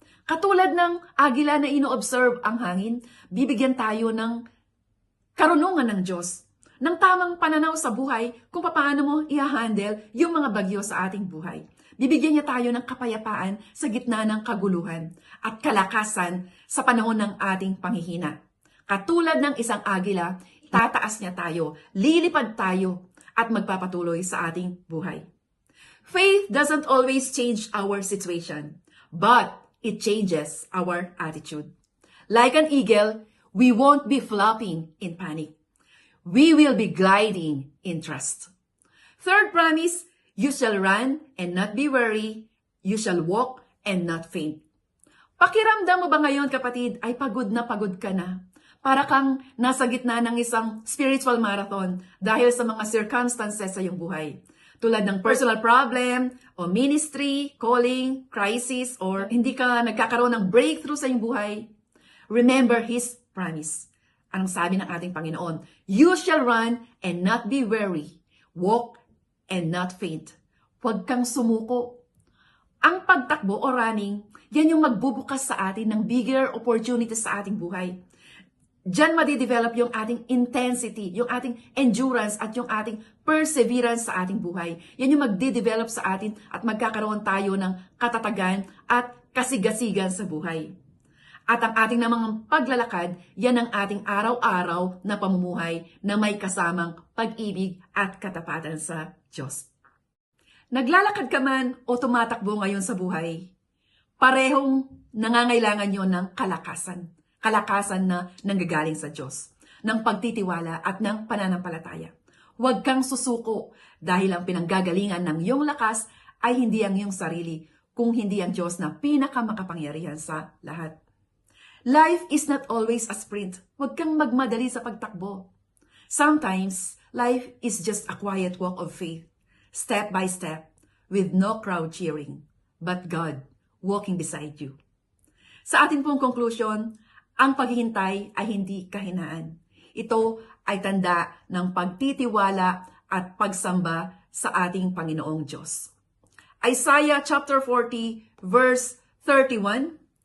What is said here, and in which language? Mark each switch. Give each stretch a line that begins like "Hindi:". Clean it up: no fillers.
Filipino: Katulad ng agila na ino-observe ang hangin, bibigyan tayo ng karunungan ng Diyos, ng tamang pananaw sa buhay kung paano mo i-handle yung mga bagyo sa ating buhay. Bibigyan niya tayo ng kapayapaan sa gitna ng kaguluhan at kalakasan sa panahon ng ating panghihina. Katulad ng isang agila, tataas niya tayo, lilipad tayo at magpapatuloy sa ating buhay.
English: Faith doesn't always change our situation, but it changes our attitude. Like an eagle, we won't be flopping in panic. We will be gliding in trust. Third promise, you shall run and not be weary. You shall walk and not faint.
Filipino: Pakiramdam mo ba ngayon, kapatid, ay pagod ka na? Para kang nasa gitna ng isang spiritual marathon dahil sa mga circumstances sa iyong buhay. Tulad ng personal problem, o ministry, calling, crisis, or hindi ka nagkakaroon ng breakthrough sa iyong buhay.
English: Remember His promise.
Filipino: Anong sabi ng ating Panginoon?
English: You shall run and not be weary. Walk and not faint.
Filipino: Huwag kang sumuko. Ang pagtakbo o running, yan yung magbubukas sa atin ng bigger opportunities sa ating buhay. Diyan madidevelop yung ating intensity, yung ating endurance at yung ating perseverance sa ating buhay. Yan yung magdidevelop sa atin at magkakaroon tayo ng katatagan at kasigasigan sa buhay. At ang ating namang paglalakad, yan ang ating araw-araw na pamumuhay na may kasamang pag-ibig at katapatan sa Diyos. Naglalakad ka man o tumatakbo ngayon sa buhay, parehong nangangailangan yon ng kalakasan. Kalakasan na nanggagaling sa Diyos, ng pagtitiwala at ng pananampalataya. Huwag kang susuko dahil ang pinanggagalingan ng iyong lakas ay hindi ang iyong sarili, kung hindi ang Diyos na pinakamakapangyarihan sa lahat.
English: Life is not always a sprint.
Filipino: Huwag kang magmadali sa pagtakbo.
English: Sometimes, life is just a quiet walk of faith, step by step, with no crowd cheering, but God walking beside you.
Filipino: Sa atin pong conclusion, ang paghihintay ay hindi kahinaan. Ito ay tanda ng pagtitiwala at pagsamba sa ating Panginoong Diyos.
English: Isaiah chapter 40 verse 31.